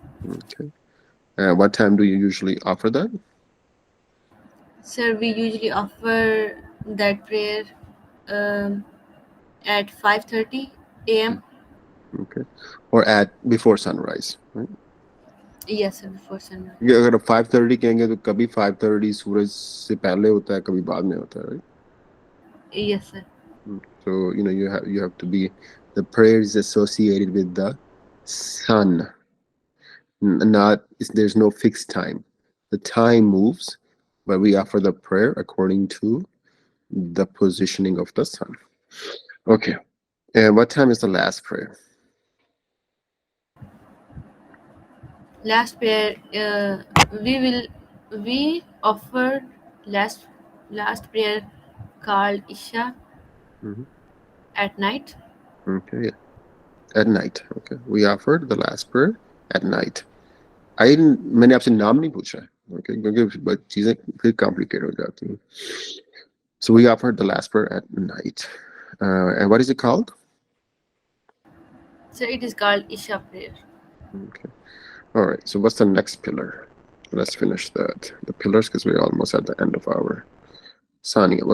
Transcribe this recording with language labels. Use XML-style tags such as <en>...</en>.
<en>Okay. What time do you usually offer that? Sir, we usually offer that prayer um, at 5:30 a.m. Okay. Or at before sunrise, right? Yes, sir, before sunrise.</en> <hi>ये अगर 5:30 कहेंगे तो कभी 5:30 सूरज से पहले होता है, कभी बाद में होता है, right?</hi> <en>Yes, sir. So you have to be, the prayer is associated with the sun. Not there's no fixed time. The time moves, but we offer the prayer according to the positioning of the sun. Okay. And what time is the last prayer? Last prayer, we offer last prayer called Isha Mhm. at night. Okay. Yeah. At night. Okay. We offered the last prayer at night.</en> <hi>मैंने आपसे नाम नहीं पूछा है, okay? क्योंकि चीजें फिर complicated हो जाती हैं.</hi> <en>So we offered the last prayer at night. And what is it called? So it is called Isha prayer. Okay. All right. So what's the next pillar? Let's finish the pillars because we're almost at the end of our Sania.</en>